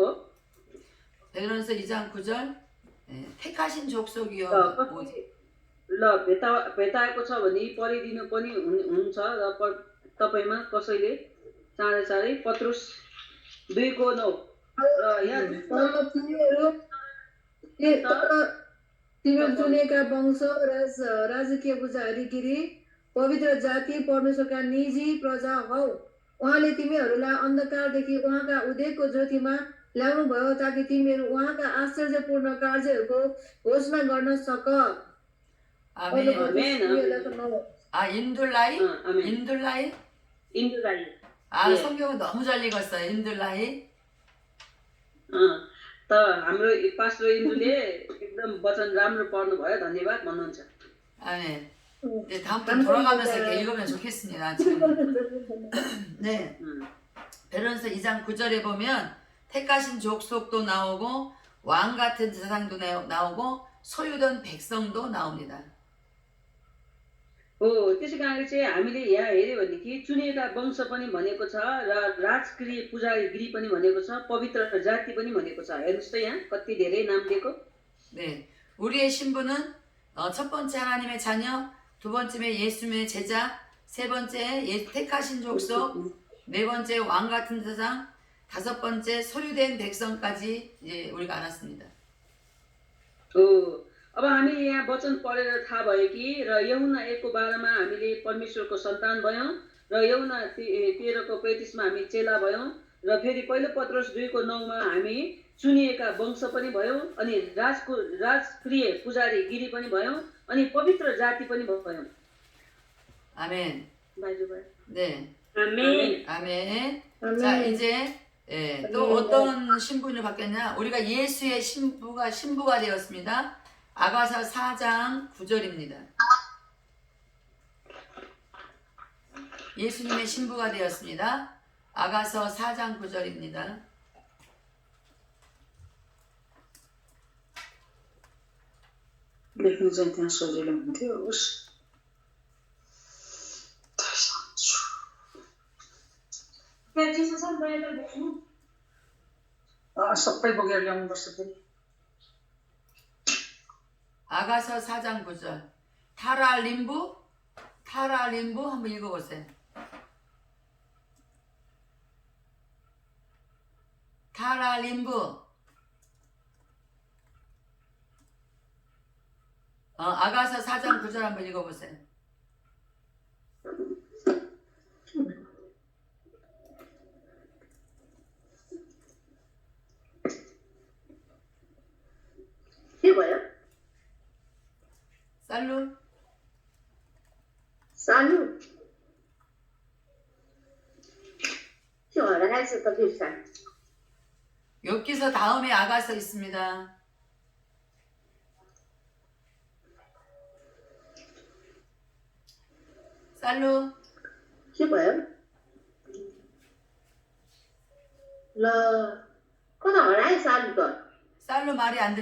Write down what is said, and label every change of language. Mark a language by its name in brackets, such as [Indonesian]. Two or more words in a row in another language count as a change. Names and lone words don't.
[Korean] 베드로전서 2장 9절 택하신 족속이요. [Nepali] ल भेटाएको छ भने पढिदिनु पनि हुन्छ र तपाईमा कसैले चाँडै चाँडै पत्रुस 2 को 9 र यहाँ तिमीहरू चुनेका वंश राजकीय पुजारीगिरी पवित्र जाति परमेश्वरका निजी प्रजा हौ। उहाँले तिमीहरूलाई अन्धकारदेखि उहाँका उदयको ज्योतिमा ल्याउनु भयो ताकि तिमीहरू उहाँका आश्चर्यपूर्ण कार्यहरूको घोषणा गर्न सक। [Korean] 아멘. 인둘라이? 아멘. 인둘라이? 인두라이। 아, 성경은 너무 잘 읽었어요. 인둘라이. [Nepali] त हाम्रो पास्टर इन्दुले एकदम वचन राम्रो पढ्नु भयो, धन्यवाद भन्नुहुन्छ। [Korean] 아멘. 네, 다음부터 돌아가면서 이렇게 읽으면 좋겠습니다. 지금. 네. 베드로전서 2장 9절에 보면 택하신 족속도 나오고 왕 같은 세상도 나오고 소유된 백성도 나옵니다. [Nepali] हो त्यसै कारणले चाहिँ हामीले यहाँ हेर्यो भनेदेखि चुनिएका वंश पनि भनेको छ र राजकीय पुजारीगिरी पनि भनेको छ, पवित्र जाति पनि भनेको छ। हेर्नुहोस् त यहाँ कति धेरै नाम दिएको। [Korean] 네, 우리의 신분은 첫 번째 하나님의 자녀, 두 번째 예수님의 제자, 세 번째 택하신 족속, 네 번째 왕 같은 세상, 다섯 번째 소유된 백성까지 이제 우리가 알았습니다. [Nepali] हो अब हामी यहाँ वचन पढेर थाहा भयो कि र यूहन्ना 1 को 12 मा हामीले परमेश्वरको सन्तान भयौं र यूहन्ना 13 को 35 मा हामी चेला भयौं र फेरि पहिलो पत्रुस 2 को 9 मा हामी चुनिएका वंश पनि भयौं अनि राजप्रिय पुजारी गिरी पनि भयौं अनि पवित्र जाति पनि भयौं। [Korean] 아멘. बाजुबाई। 네. 아멘. 아멘. 자, 이제 또 어떤 신분을 받겠냐? 우리가 예수의 신부가 되었습니다. 아가서 4장 9절입니다. 예수님의 신부가 되었습니다. 아가서 4장 9절입니다. [Nepali] लेख्नु चाहिँ त्यहाँ सजिलो हुन्थ्यो। होस् सबै बोकेर ल्याउनुपर्छ फेरि। [Korean] 아가서 4장 9절. 타라림부 한번 읽어보세요. 타라림부. 아가서 4장 9절 한번 읽어보세요. [Nepali] के भयो? [Korean] 살루. [Nepali] सालु त्यो हराएछ त फिर्सा। [Korean] 욥기서 다음에 아가서 있습니다. 살루. [Nepali] के भयो? ल कता हराए सालु त?